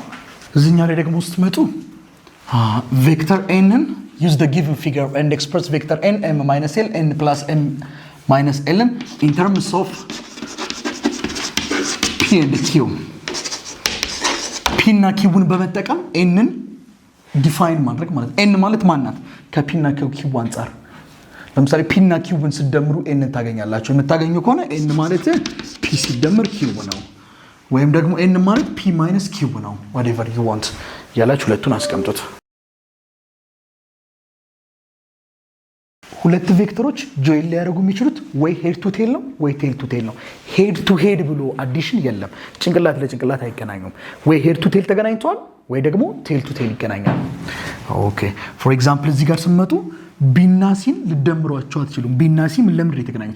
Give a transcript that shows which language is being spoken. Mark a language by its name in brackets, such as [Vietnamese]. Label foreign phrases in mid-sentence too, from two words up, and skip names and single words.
[Amharic] እዚህኛው ላይ ደግሞ ስትመጡ ቬክተር ኤንን [English] use the given figure and express vector n m minus l n plus m minus l in terms of p and q [Amharic] p እና q ን በመጠቀም n ን ዲፋይን ማድረግ ማለት n ማለት ማን ናት? ከp እና q አንፃር ለምሳሌ p እና q ን ሲደምሩ n ታገኛላችሁ። የምታገኙ ከሆነ n ማለት p ሲደመር q ነው፣ ወይም ደግሞ n ማለት [English] p minus q [Amharic] ነው። [English] whatever you want [Amharic] ያላችሁ ሁለቱን አስቀምጡት። ሁለት ቬክተሮች ጆይን ሊያደርጉ የሚችሉት ወይ [English] head to tail [Amharic] ነው ወይ [English] tail to tail [Amharic] ነው። [English] head to head [Amharic] ብሎ አዲሽን የለም። ጭንቅላት ለጭንቅላት አይገናኙም። ወይ [English] head to tail [Amharic] ተገናኝተዋል ወይ ደግሞ [English] tail to tail [Amharic] ይገናኛል። [English] okay for example [Amharic] እዚህ ጋር ስመጡ ቢና ሲን ልደምሯቸው አትችሉም። ቢና ሲ ምን ለምንድን የተገናኙት?